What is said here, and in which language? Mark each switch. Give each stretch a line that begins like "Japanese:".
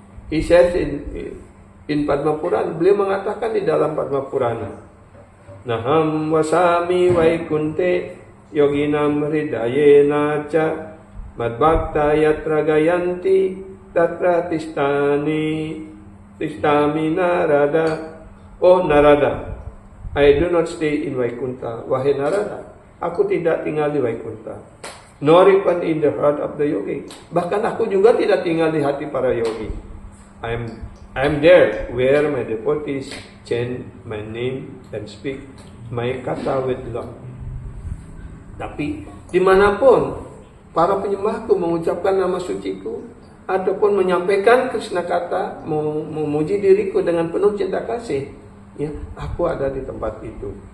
English: He says in Padma Purana,
Indonesian: beliau mengatakan di dalam Padma Purana,
Sanskrit: Naham wasami vaikunte yoginam hridayena cha madbhakta yatra gayanti tatra tistami narada.
English: Oh Narada, I do not stay in Vaikuntha.
Indonesian: Wahai Narada, aku tidak tinggal di Vaikuntha.
English: Nor even in the heart of the yogi.
Indonesian: Bahkan aku juga tidak tinggal di hati para yogi.
English: I'm there where my devotees chant my name and speak my kata with love.
Indonesian: Tapi dimanapun para penyembahku mengucapkan nama suciku, ataupun menyampaikan Krishna kata, memuji diriku dengan penuh cinta kasih, ya, aku ada di tempat itu.